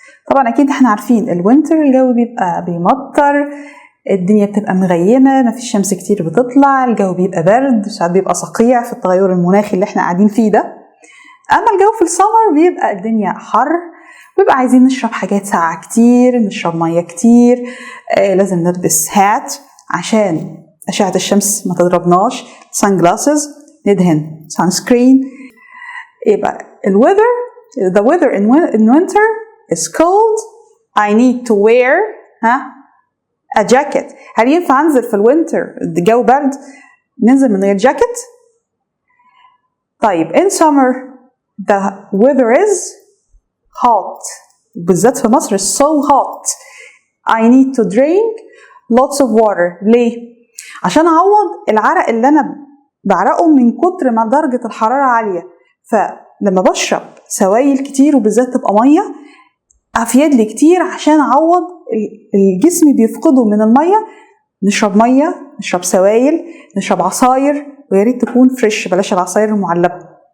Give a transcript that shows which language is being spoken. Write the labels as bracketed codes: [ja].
[ar] طبعا اكيد احنا عارفين الوينتر الجو بيبقى بيمطر، الدنيا بتبقى مغيمة، مفيش شمس كتير بتطلع، الجو بيبقى برد، ساعات بيبقى صقيع في التغير المناخي اللي احنا قاعدين فيه ده. اما الجو في السمر بيبقى الدنيا حر، بيبقى عايزين نشرب حاجات ساقعة كتير، نشرب مية كتير، لازم نلبس هات عشان أشعة الشمس ما تضربناش، سان جلاسز، ندهن سان سكرين. يبقى [en] the weather in winter is cold. I need to wear a jacket. [ar] هل ينفع أنزل في الوينتر الجو برد ننزل من غير جاكيت؟ طيب [en] in summer the weather is hot. [ar] بالذات في مصر [en] so hot. I need to drink lots of water. [ar] ليه؟ عشان أعوض العرق اللي أنا بعرقه من كتر ما درجة الحرارة عالية، فلما بشرب سوائل كتير وبالذات تبقى مية أفيد لي كتير عشان أعوض الجسم بيفقده من المية. نشرب مية، نشرب سوائل، نشرب عصاير، وياريت تكون فريش، بلاش العصاير المعلبة.